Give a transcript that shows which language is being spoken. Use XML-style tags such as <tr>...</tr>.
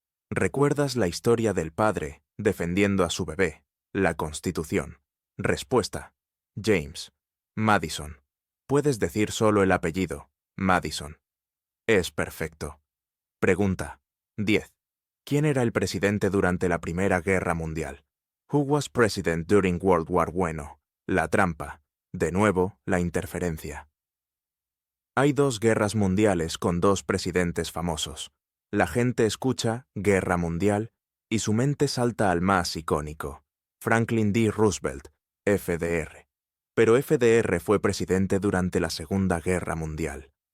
<es>¿Recuerdas la historia del padre defendiendo a su bebé, la Constitución? Respuesta. James. Madison. Puedes decir solo el apellido, Madison. Es perfecto. Pregunta. 10. ¿Quién era el presidente durante la Primera Guerra Mundial?</es> <en>Who was president during World War I?</en> <es>La trampa. De nuevo, la interferencia. Hay 2 guerras mundiales con 2 presidentes famosos. La gente escucha Guerra Mundial y su mente salta al más icónico, Franklin D. Roosevelt, FDR. Pero FDR fue presidente durante la Segunda Guerra Mundial.</es>